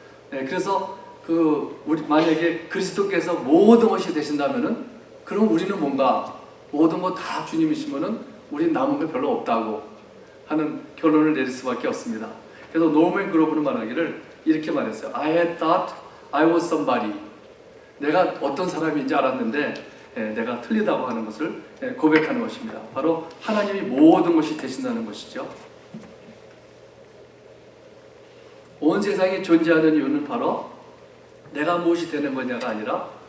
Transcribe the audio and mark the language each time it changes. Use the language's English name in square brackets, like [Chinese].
[Korean] 그래서 우리 만약에 그리스도께서 모든 것이 되신다면은 그럼 우리는 뭔가 모든 것 다 주님이시면은 우리는 남은 게 별로 없다고 하는 결론을 내릴 수밖에 없습니다. 그래서 노맨 그로브는 말하기를 이렇게 말했어요. [English] I had thought I was somebody. [Korean] 내가 어떤 사람인지 알았는데 내가 틀리다고 하는 것을 고백하는 것입니다. 바로 하나님이 모든 것이 되신다는 것이죠. 온 세상이 존재하는 이유는 바로 내가 무엇이 되는 거냐가 아니라